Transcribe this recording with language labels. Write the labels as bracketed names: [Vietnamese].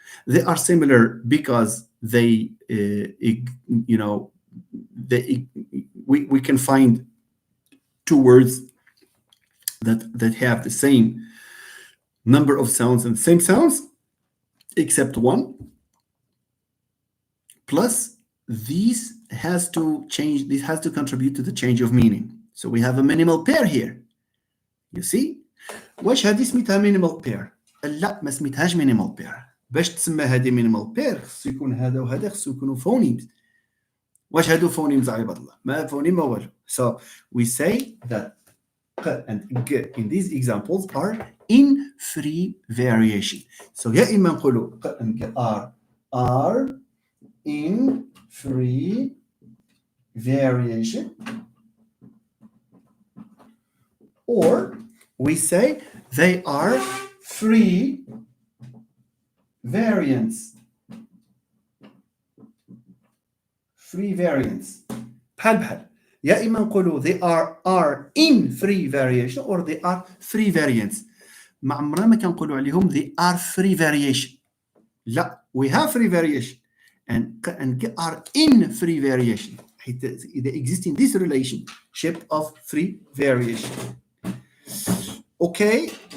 [English] They are similar because we can find two words that have the same number of sounds and same sounds, except one. Plus, this has to contribute to the change of meaning. So we have a minimal pair here. You see? [Arabic] واش هذه سميتها minimal pair؟ لا ما سميتهاش minimal pair. باش تسمى هذه minimal pair خصو يكون هذا وهذا خصو يكونوا phonemes. واش هادو phonemes عباد الله؟ ما phoneme ما والو. [English] So we say that ق and g in these examples are in free variation. So [Arabic] يا إما نقولوا [English] ق and g are in free variation, or we say they are free variants. Free variants. [Arabic] بحال يا إما نقولوا [English] they are in free variation or they are free variants. [Arabic] ما عمرنا ما كنقولوا عليهم [English] they are free variation. [Arabic] لا, [English] we have free variation and are in free variation. They exist in this relationship of free variation. Okay?